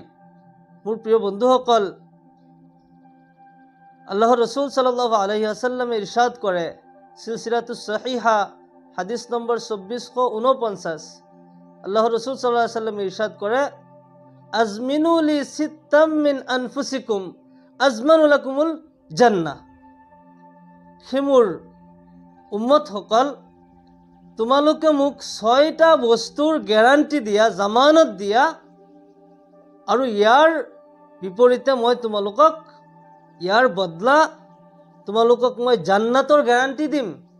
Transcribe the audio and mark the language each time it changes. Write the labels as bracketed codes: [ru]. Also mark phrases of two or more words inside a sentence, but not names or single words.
[as] মোৰ প্ৰিয় বন্ধুসকল, আল্লাহৰ ৰসুল [ar] صلى الله عليه وسلم [as] ইৰশাদ কৰে, সিলসিলাতুস সহিহা হাদিস নম্বৰ 2449, আল্লাহৰ ৰসুল [ar] صلى الله عليه وسلم [as] ইৰশাদ কৰে, [ar] اضمنوا لي ستا من أنفسكم أضمن لكم الجنة. [as] হে মোৰ উম্মতসকল, তোমালোকে মোক 6টা বস্তুৰ গ্যাৰাণ্টি দিয়া, জামানত দিয়া, আৰু ইয়াৰ বিপৰীতে মই তোমালোকক, ইয়াৰ বদলা তোমালোকক মই জান্নাতৰ গ্যাৰাণ্টি দিম।